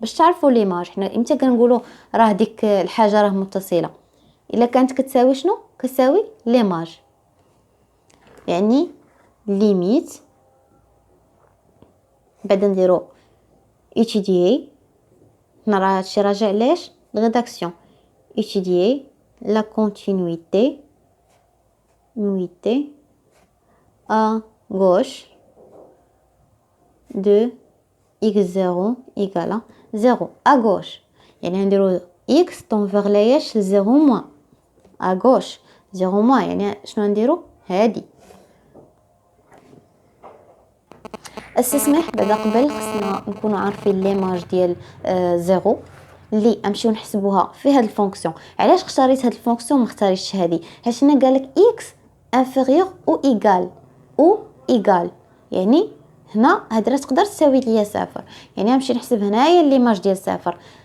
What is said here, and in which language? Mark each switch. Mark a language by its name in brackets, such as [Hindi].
[Arabic] باش تعرفوا ليماج حنا امتى كنقولوا راه ديك الحاجه راه متصله؟ الا كانت كتساوي شنو؟ كتساوي ليماج، يعني ليميت بعدا نديرو étudier. هنا راه هادشي راجع لاش الريداكسيون. [French] étudier la continuité à gauche de x0 égale 0 à gauche، [Arabic] يعني نديرو [French] x tend vers لاش 0 moins à gauche 0 moins، [Arabic] يعني شنو نديرو هادي. استسمح بعدا قبل خصنا نكونوا عارفين ليماج ديال زيرو اللي نمشيو نحسبوها في هاد الفونكسيون. علاش اختاريت هاد الفونكسيون ما اختاريتش هادي؟ حيت هنا قالك اكس انفيريور او ايغال، يعني هنا هاد راه تقدر تساوي ليا صفر، يعني نمشي نحسب هنايا ليماج ديال صفر.